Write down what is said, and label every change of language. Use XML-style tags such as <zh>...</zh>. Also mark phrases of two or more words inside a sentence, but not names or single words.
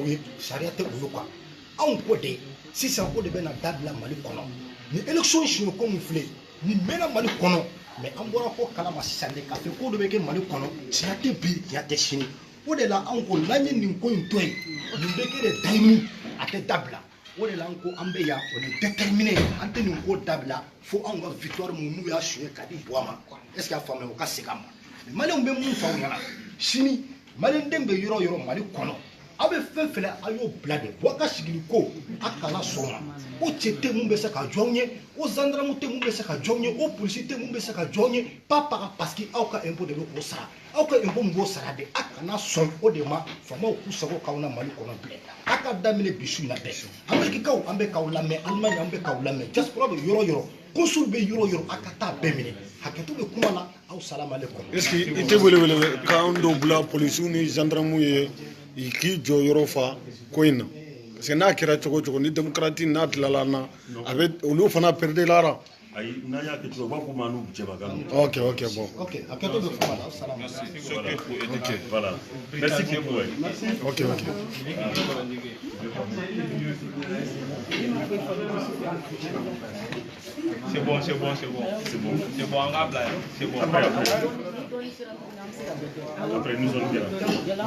<bm>ye sariya tɛ olu kan anw ko de sisan o de bɛna dabila Mali kɔnɔ ni élection siɲɛko min filɛ nin mɛnna Mali kɔnɔ mais an bɔra ko kalama sisan de k'a fɔ ko dɔ bɛ kɛ Mali kɔnɔ tiɲɛ tɛ bi tiɲɛ tɛ sini o de la anw ko n'an ye nin ko in to yen nin bɛ kɛ de dayimu a tɛ dabila o de la an ko an bɛ yan o ni déterminé an tɛ nin ko dabila fo anw ka victoire mun n'u y'a suɲɛ ka di Bouba ma</bm> <fr>est ce que</fr> <bm>a faamuya o ka segin a ma Maliens bɛ mun fɔ aw ɲɛna sini Malien den bɛ yɔrɔ o yɔrɔ Mali kɔnɔ aw bɛ fɛn fɛn a y'o bila de Bouba ka sigili ko a kana sɔn ma o cɛ tɛ mun bɛ se ka jɔ anw ye o gendarme tɛ mun bɛ se ka jɔ anw ye o policier tɛ mun bɛ se ka jɔ anw ye</bm> <fr>pas parce que</fr> <bm>aw ka impôt de bɛ k'o sara aw ka impôt min b'o sara de a kana sɔn o de ma faamaw k'u sago k'aw na Mali kɔnɔ bilen a ka daminɛ bi su in na bɛɛ Américains an bɛ k'aw lamɛn Allemagne an bɛ k'aw lamɛn diaspora bɛ yɔrɔ o yɔrɔ consul bɛ yɔrɔ o yɔrɔ a ka taa bɛɛ minɛ hakɛto bɛ kuma la aw</bm> <ar>salamu aleykum.</ar> <fr>est-ce que</fr> <bm>i tɛ welewele k'an dɔw bila polisiw ni gendarmew ye k'i jɔ yɔrɔ fa ko in na</bm> <fr>parce que</fr> <bm>n'a kɛra cogo cogo ni démocratie n'a tilala na a bɛ olu fana perdre la. ayi n'an y'a kɛ cogo u b'a fɔ ma n'u cɛbagalo.</bm> <fr>ok bon.</fr> <bm>ok hakɛto bɛ kuma la aw</bm> <ar>salamu aleykum.</ar> <fr>ok voilà merci beaucoup. ok. C'est bon, on va blaguer. C'est bon. Après, nous allons bien.</fr>